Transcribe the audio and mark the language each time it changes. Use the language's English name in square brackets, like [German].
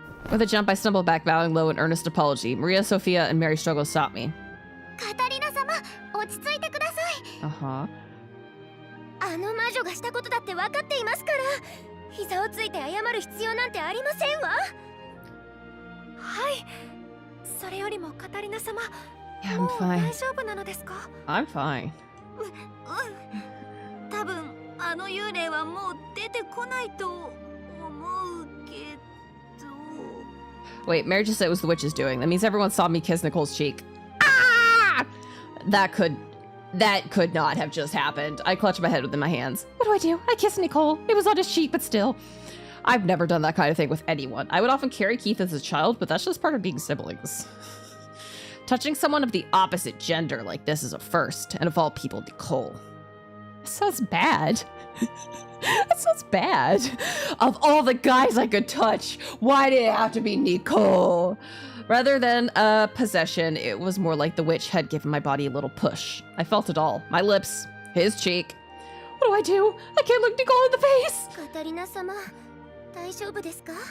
[English] With a jump, I stumbled back, bowing low in earnest apology. Maria, Sophia, and Mary struggle to stop me. [Japanese] Catarina sama, 落ち着いてください. [English] Uh-huh. [Japanese] あの魔女がしたことだって分かっていますから、膝をついて謝る必要なんてありませんわ。はい。それよりもカタリナ様、 [English] Yeah, I'm [Japanese] もう [English] fine. [Japanese] 大丈夫なのですか? [English] I'm fine. [Japanese] 多分あの幽霊はもう出てこないと思うけど。 [English] Wait, Mary just said it was the witch's doing. That means everyone saw me kiss Nicole's cheek. Ah! That could not have just happened. I clutched my head within my hands. What do? I kissed Nicole. It was on his cheek, but still. I've never done that kind of thing with anyone. I would often carry Keith as a child, but that's just part of being siblings. Touching someone of the opposite gender like this is a first, and of all people, Nicole. That sounds bad. That sounds bad. Of all the guys I could touch, why did it have to be Nicole? Rather than a possession, it was more like the witch had given my body a little push. I felt it all. My lips, his cheek. What do? I can't look Nicole in the face! [Japanese] カタリナ様、大丈夫ですか?